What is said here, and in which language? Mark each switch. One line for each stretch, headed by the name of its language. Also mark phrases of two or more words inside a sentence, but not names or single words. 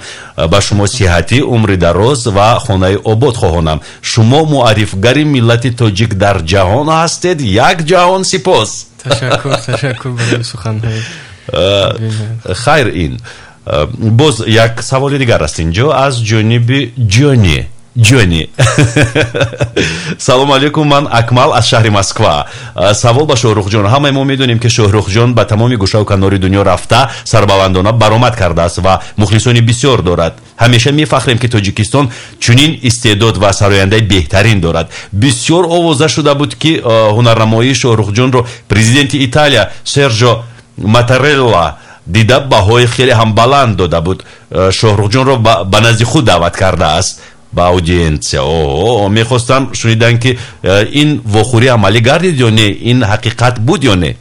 Tajik: ба шумо сиҳатӣ, умри дароз ва хонаи обод хоҳонам. шумо муаррифгари миллати тоҷик дар ҷаҳон ҳастед. як ҷаҳон сипос. ташаккур барои суханҳои. хайр, ин боз як саволи дигар аст инҷо аз ҷониби ҷони. ҷонӣ салом алейкум ман Акмал аз шаҳри Маскав савол бо Шоҳрух ҷон ҳамаи мо медонем ки Шоҳрух ҷон ба тамоми гӯша ва канори дунё рафта сарбаландона баромад кардааст ва мухлисони бисёр дорад ҳамеша мефахрем ки Тоҷикистон чунин истеъдод ва сарояндаи беҳтарин дорад бисёр овоза шуда буд ки ҳунарнамоии Шоҳрух ҷонро президенти Италия Серҷо Маттарелла дида баҳои хеле ҳам баланд дода буд Шоҳрух ҷонро ба назди худ даъват кардааст бо аудиенсия мехостам шунидан ки ин вохӯрӣ амалӣ гардид ё не ин ҳақиқат буд ё не